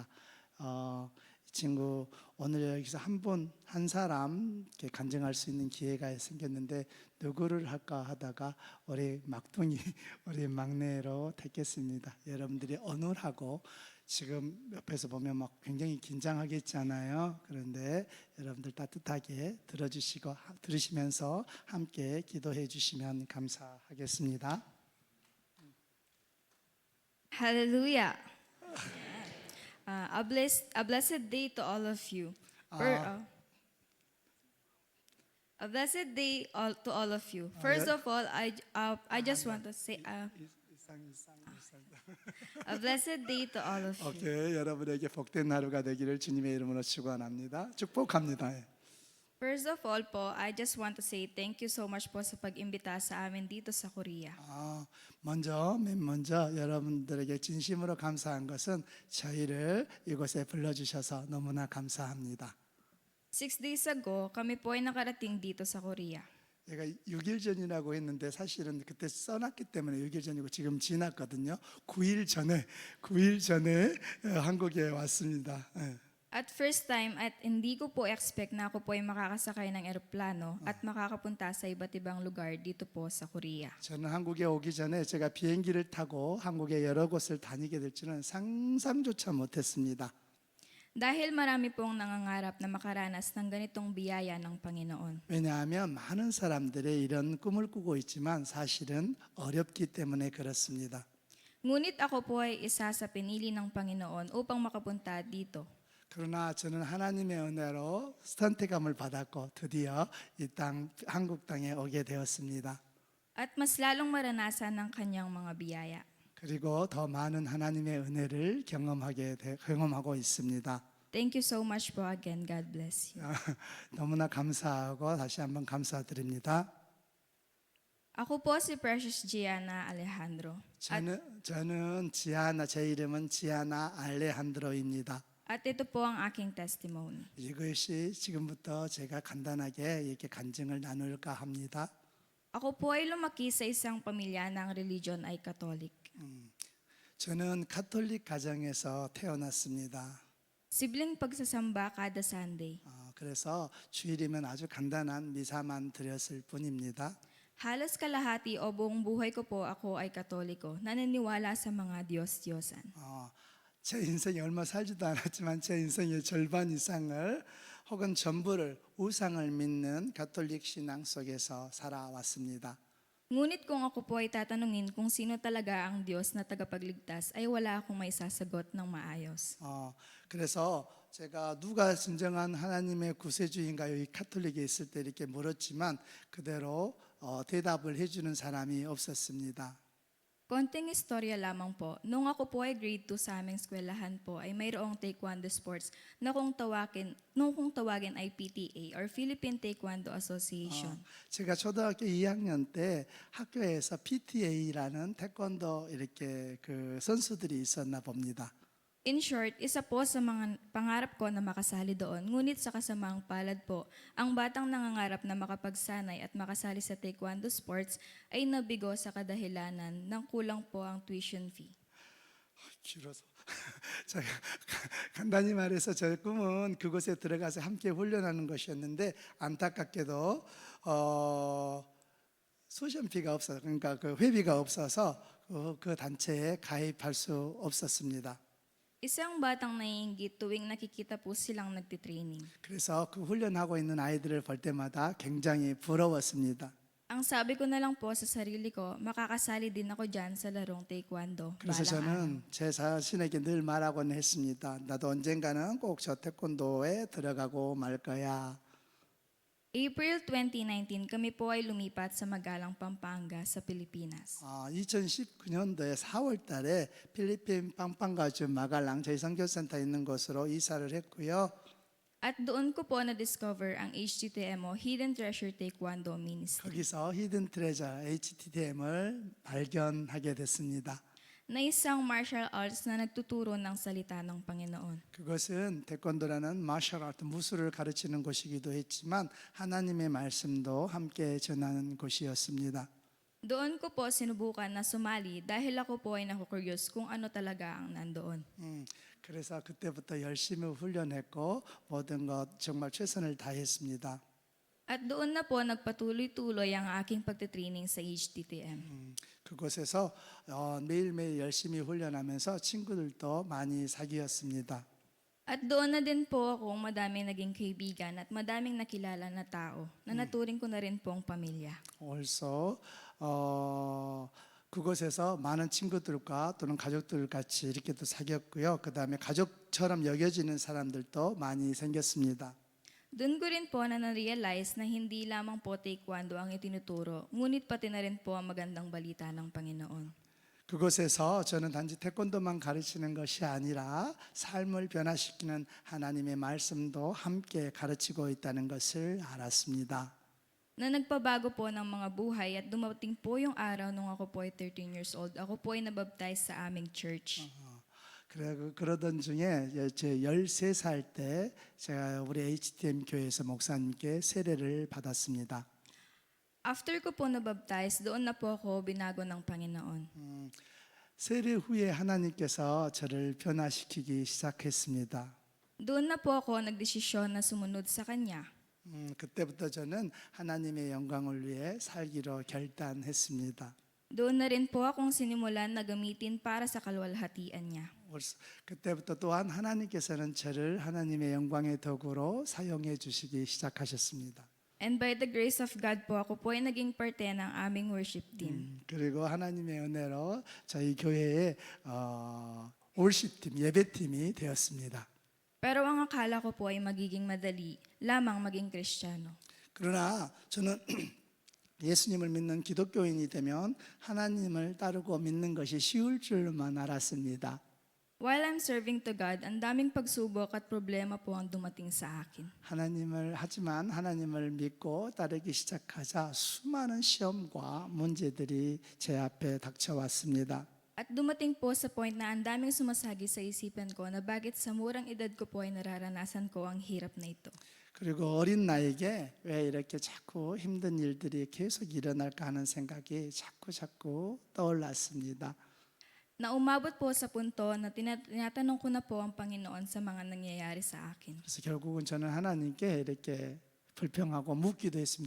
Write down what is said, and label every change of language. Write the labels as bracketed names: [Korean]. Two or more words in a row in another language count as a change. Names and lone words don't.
[Korean] 이 친구 오늘 여기서 한 사람 이렇게 간증할 수 있는 기회가 생겼는데 누구를 할까 하다가 우리 막둥이 우리 막내로 택했습니다. 여러분들이 어눌하고 지금 옆에서 보면 막 굉장히 긴장하겠잖아요. 그런데 여러분들 따뜻하게 들으시면서 함께 기도해 주시면 감사하겠습니다. [English] Hallelujah. A blessed day to all of you. A blessed day to all of you. First of all, I just want to say a blessed day to all of you. [Korean] 오케이, 여러분에게 복된 하루가 되기를 주님의 이름으로 축원합니다. 축복합니다. [English] First of all po, I just want to say thank you so much [Filipino] po sa pag-imbita sa amin dito sa Korea. [Korean] 맨 먼저 여러분들에게 진심으로 감사한 것은 저희를 이곳에 불러주셔서 너무나 감사합니다. [English] 6 days ago, [Filipino] kami po ay nakarating dito sa Korea. [Korean] 제가 6일 전이라고 했는데 사실은 그때 써놨기 때문에 6일 전이고 지금 지났거든요. 9일 전에 한국에 왔습니다. [Filipino] At [English] first time, [Filipino] at hindi ko po expect na ako po ay makakasakay ng eroplano at makakapunta sa iba't ibang lugar dito po sa Korea. [Korean] 저는 한국에 오기 전에 제가 비행기를 타고 한국의 여러 곳을 다니게 될 줄은 상상조차 못했습니다. [Filipino] Dahil marami pong nangangarap na makaranas ng ganitong biyaya ng Panginoon. [Korean] 왜냐하면 많은 사람들이 이런 꿈을 꾸고 있지만 사실은 어렵기 때문에 그렇습니다. [Filipino] Ngunit ako po ay isa sa pinili ng Panginoon upang makapunta dito. [Korean] 그러나 저는 하나님의 은혜로 선택감을 받았고 드디어 이 땅 한국 땅에 오게 되었습니다. [Filipino] At mas lalong maranasan ng kanyang mga biyaya. [Korean] 그리고 더 많은 하나님의 은혜를 경험하고 있습니다. [English] Thank you so much po again. God bless you. [Korean] 너무나 감사하고 다시 한번 감사드립니다. [Filipino] Ako po si Precious Gianna Alejandro. [Korean] 저는 제 이름은 지아나 알레한드로입니다. [Filipino] At ito po ang aking testimony. [Korean] 이것이 지금부터 제가 간단하게 이렇게 간증을 나눌까 합니다. [Filipino] Ako po ay lumaki sa isang pamilya ng religion ay Katolik. [Korean] 저는 가톨릭 가정에서 태어났습니다. [Filipino] Sibling pagsasamba kada Sunday. [Korean] 그래서 주일이면 아주 간단한 미사만 드렸을 뿐입니다. [Filipino] Halos kalahati o buong buhay ko po ako ay Katoliko, naniniwala sa mga Diyos-Diyosan. [Korean] 제 인생이 얼마 살지도 않았지만 제 인생의 절반 이상을 혹은 전부를 우상을 믿는 가톨릭 신앙 속에서 살아왔습니다. [Filipino] Ngunit kung ako po ay tatanungin kung sino talaga ang Diyos na tagapagligtas, ay wala akong maisasagot ng maayos. [Korean] 그래서 제가 누가 진정한 하나님의 구세주인가요? 이 카톨릭에 있을 때 이렇게 물었지만 그대로 대답을 해주는 사람이 없었습니다. [Filipino] Konting istorya lamang po, nung ako po ay grade 2 sa aming eskwelahan po ay mayroong taekwondo sports na kung tawagin ay PTA or Philippine Taekwondo Association. [Korean] 제가 초등학교 2학년 때 학교에서 PTA라는 태권도 이렇게 그 선수들이 있었나 봅니다. [English] In short, [Filipino] isa po sa mga pangarap ko na makasali doon, ngunit sa kasamaang palad po, ang batang nangangarap na makapagsanay at makasali sa taekwondo sports ay nabigo sa kadahilanan ng kulang po ang [English] tuition fee. [Korean] 길어서 제가 간단히 말해서 제 꿈은 그곳에 들어가서 함께 훈련하는 것이었는데 안타깝게도 소션비가 없어서 그러니까 그 회비가 없어서 그 단체에 가입할 수 없었습니다. [Filipino] Isang batang naiinggit tuwing nakikita po silang nagtitraining. [Korean] 그래서 그 훈련하고 있는 아이들을 볼 때마다 굉장히 부러웠습니다. [Filipino] Ang sabi ko na lang po sa sarili ko, makakasali din ako dyan sa larong taekwondo. [Korean] 그래서 [Filipino] balang araw. [Korean] 저는 제 자신에게 늘 말하곤 했습니다. 나도 언젠가는 꼭 저 태권도에 들어가고 말 거야. [Filipino] April 2019, kami po ay lumipat sa Magalang, Pampanga sa Pilipinas. [Korean] 2019년도에 4월 달에 필리핀 빵빵가주 마갈랑 저희 선교센터 있는 곳으로 이사를 했고요. [Filipino] At doon ko po na-discover ang HTTMO, Hidden Treasure Taekwondo Ministry. [Korean] 거기서 히든 트레저 HTTM을 발견하게 됐습니다. [Filipino] na isang [English] martial arts [Filipino] na nagtuturo ng salita ng Panginoon. [Korean] 그것은 태권도라는 마셜 아트 무술을 가르치는 곳이기도 했지만 하나님의 말씀도 함께 전하는 곳이었습니다. [Filipino] Doon ko po sinubukan na sumali dahil ako po ay nakukuryos kung ano talaga ang nandoon. [Korean] 그래서 그때부터 열심히 훈련했고 모든 것 정말 최선을 다했습니다. [Filipino] At doon na po nagpatuloy-tuloy ang aking pagtitraining sa HTTM. [Korean] 그곳에서 매일매일 열심히 훈련하면서 친구들도 많이 사귀었습니다. [Filipino] At doon na din po akong madaming naging kaibigan at madaming nakilala na tao na naturing ko na rin pong pamilya. [Korean] Also 그곳에서 많은 친구들과 또는 가족들 같이 이렇게 또 사귀었고요. 그 다음에 가족처럼 여겨지는 사람들도 많이 생겼습니다. [Filipino] Doon ko rin po na na-realize na hindi lamang po taekwondo ang itinuturo, ngunit pati na rin po ang magandang balita ng Panginoon. [Korean] 그곳에서 저는 단지 태권도만 가르치는 것이 아니라 삶을 변화시키는 하나님의 말씀도 함께 가르치고 있다는 것을 알았습니다. [Filipino] Na nagpabago po ng mga buhay at dumating po yung araw nung ako po ay [English] 13 years old. [Filipino] Ako po ay nabaptize sa aming church. [Korean] 그러던 중에 제 13살 때 제가 우리 HTM 교회에서 목사님께 세례를 받았습니다. [Filipino] After ko po nabaptize, doon na po ako binago ng Panginoon. [Korean] 세례 후에 하나님께서 저를 변화시키기 시작했습니다. [Filipino] Doon na po ako nagdesisyon na sumunod sa Kanya. [Korean] 그때부터 저는 하나님의 영광을 위해 살기로 결단했습니다. [Filipino] Doon na rin po akong sinimulan na gamitin para sa kalwalhatian niya. [Korean] 그때부터 또한 하나님께서는 저를 하나님의 영광의 도구로 사용해 주시기 시작하셨습니다. [English] And by the grace of God [Filipino] po, ako po ay naging parte ng aming worship team. [Korean] 그리고 하나님의 은혜로 저희 교회의 월십팀, 예배팀이 되었습니다. [Filipino] Pero ang akala ko po ay magiging madali lamang maging Kristiyano. [Korean] 그러나 저는 예수님을 믿는 기독교인이 되면 하나님을 따르고 믿는 것이 쉬울 줄만 알았습니다. [English] While I'm serving to God, [Filipino] ang daming pagsubok at problema po ang dumating sa akin. [Korean] 하지만 하나님을 믿고 따르기 시작하자 수많은 시험과 문제들이 제 앞에 닥쳐왔습니다. [Filipino] At dumating po sa point na ang daming sumasagi sa isipan ko na bakit sa murang edad ko po ay nararanasan ko ang hirap na ito. [Korean] 그리고 어린 나이에 왜 이렇게 자꾸 힘든 일들이 계속 일어날까 하는 생각이 자꾸 떠올랐습니다. [Filipino] Na umabot po sa punto na tinatanong ko na po ang Panginoon sa mga nangyayari sa akin. [Korean] 그래서 결국은 저는 하나님께 이렇게 불평하고 묻기도 했습니다.